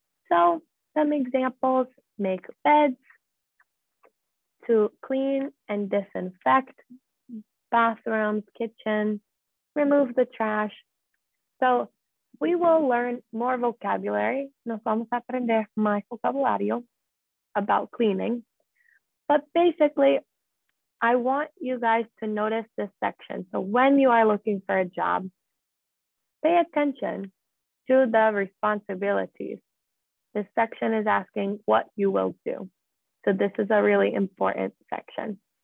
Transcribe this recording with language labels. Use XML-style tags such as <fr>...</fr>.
<en>So some examples: make beds, to clean and disinfect bathrooms, kitchen, remove the trash. So we will learn more vocabulary.</en> <pt>Nós vamos aprender mais vocabulário</pt> <en>about cleaning. But basically, I want you guys to notice this section. So when you are looking for a job, pay attention to the responsibilities. This section is asking what you will do. So this is a really important section.</en>